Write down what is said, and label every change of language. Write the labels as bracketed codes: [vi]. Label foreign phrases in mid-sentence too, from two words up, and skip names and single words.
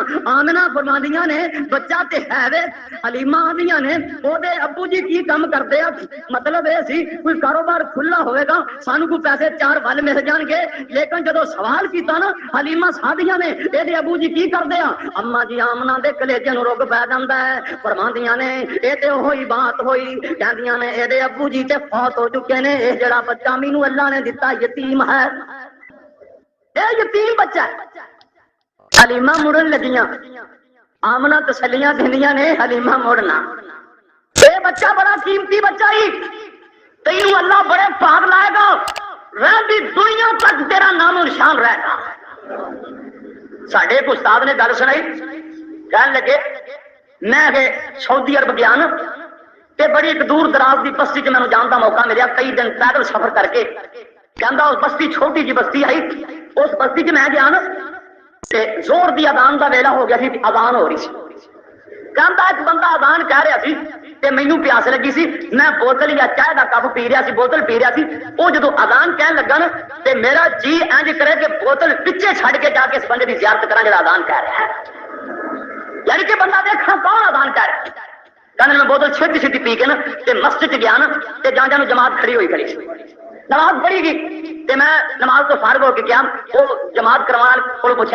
[pa] آمنہ فرما دیاں نے بچہ تے ہے وے حلیمہ آدیاں نے او دے ابو جی کی کم کرتے ہیں مطلب اے سی کوئی کاروبار کھلا ہوئے گا سانو کو پیسے 4 ول مل جان گے لیکن جدو سوال کیتا نا حلیمہ سعدیہ نے اے دے ابو جی کی کردے ہیں اما جی آمنہ دے کلیجے نو روگ پی جاندا ہے فرماندیاں نے اے تے ہوئی بات ہوئی کہندیاں نے اے دے ابو جی تے فوت ہو چکے نے اے جڑا بچہ مینوں اللہ نے دتا یتیم ہے اے یتیم بچہ ہے حلیمہ مڑن لگیاں آمنہ تسلیاں دیندیاں نے حلیمہ مڑنا اے بچہ بڑا قیمتی بچہ ہی تینوں اللہ بڑے پاک لائے گا رہندی دنیا تک تیرا نام و نشان رہے گا ساڈے ایک استاد نے گل سنائی کہنے لگے میں سعودی عرب گیا نا تے بڑی ایک دور دراز دی بستی چ مینوں جان دا موقع ملیا کئی دن پیدل سفر کر کے کہندا اس بستی چھوٹی جی بستی آئی اس بستی چ میں گیا نا تے زور دی اذان دا ویلا ہو گیا سی اذان ہو رہی سی کہندا ایک بندہ اذان کہہ رہا سی تے مینوں پیاس لگی سی میں بوتل یا چائے دا کپ پی رہا سی بوتل پی رہا سی او جدوں اذان کہن لگا نا تے میرا جی انج کرے کہ بوتل پیچھے چھڈ کے جا کے اس بندے دی زیارت کراں جڑا اذان کہہ رہا ہے یعنی کہ بندہ دیکھا کون اذان کہہ رہا ہے کہنے میں بوتل چھتی چھتی پی کے نا تے مسجد گیا نا تے جان جان جماعت کھڑی ہوئی کھڑی نماز پڑھی گئی تے میں نماز تو فارغ ہو کے گیا وہ جماعت کروان کو پوچھا